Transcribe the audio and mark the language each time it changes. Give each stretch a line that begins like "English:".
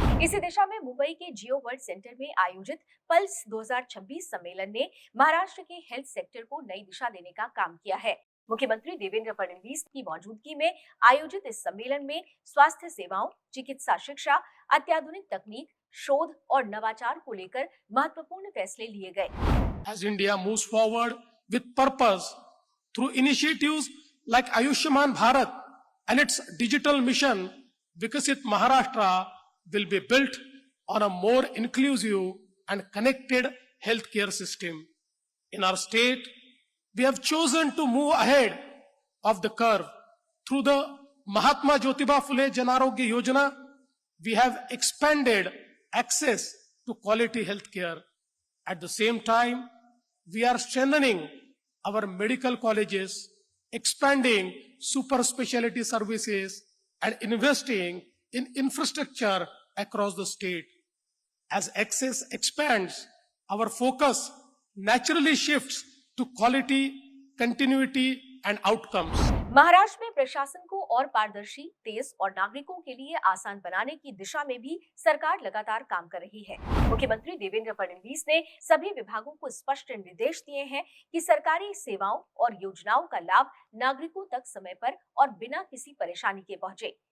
Hindi: इसी दिशा में मुंबई के जियो वर्ल्ड सेंटर में आयोजित पल्स 2026 सम्मेलन ने महाराष्ट्र के हेल्थ सेक्टर को नई दिशा देने का काम किया है। मुख्यमंत्री देवेंद्र फडणवीस की मौजूदगी में आयोजित इस सम्मेलन में स्वास्थ्य सेवाओं, चिकित्सा शिक्षा, अत्याधुनिक तकनीक, शोध और नवाचार को लेकर महत्वपूर्ण फैसले लिए गए।
English: As India moves forward with purpose through initiatives like Ayushman Bharat and its digital mission, Vikasit Maharashtra will be built on a more inclusive and connected healthcare system. In our state, we have chosen to move ahead of the curve. Through the Mahatma Jyotiba Phule Jan Arogya Yojana, we have expanded access to quality healthcare. At the same time, we are strengthening our medical colleges, expanding super specialty services, and investing in infrastructure across the state. As access expands, our focus naturally shifts to quality, continuity, and outcomes.
Hindi: Maharashtra में प्रशासन को और पारदर्शी, तेज और नागरिकों के लिए आसान बनाने की दिशा में भी सरकार लगातार काम कर रही है। मुख्यमंत्री देवेंद्र फडणवीस ने सभी विभागों को स्पष्ट निर्देश दिए हैं कि सरकारी सेवाओं और योजनाओं का लाभ नागरिकों तक समय पर और बिना किसी परेशानी के पहुंचे।